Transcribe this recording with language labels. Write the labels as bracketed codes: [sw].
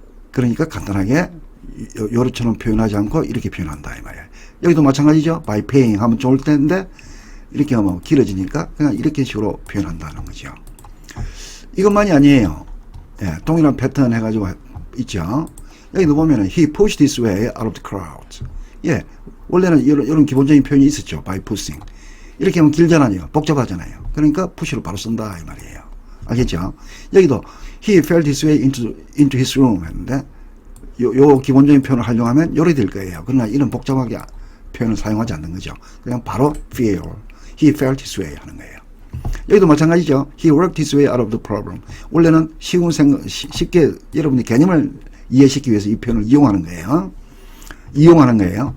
[ko] 그러니까 간단하게, 요렇게처럼 표현하지 않고 이렇게 표현한다. 이 말이에요. 여기도 마찬가지죠. [en] by paying [ko] 하면 좋을 텐데, 이렇게 하면 길어지니까 그냥 이렇게 식으로 표현한다는 거죠. 이것만이 아니에요. 예, 동일한 패턴 해가지고 있죠. 여기도 보면은 [en] he pushed his way out of the crowd. [ko] 예, 원래는 이런 기본적인 표현이 있었죠. [en] by pushing. [ko] 이렇게 하면 길잖아요. 복잡하잖아요. 그러니까 push로 바로 쓴다 이 말이에요. 알겠죠? 여기도 [en] he felt his way into his room [ko] 했는데 요 기본적인 표현을 활용하면 요래 될 거예요. 그러나 이런 복잡하게 표현을 사용하지 않는 거죠. 그냥 바로 feel. [en] he felt his way [ko] 하는 거예요. 여기도 마찬가지죠. [en] he worked his way out of the problem. [ko] 원래는 쉽게 여러분이 개념을 이해시키기 위해서 이 표현을 이용하는 거예요. 이용하는 거예요.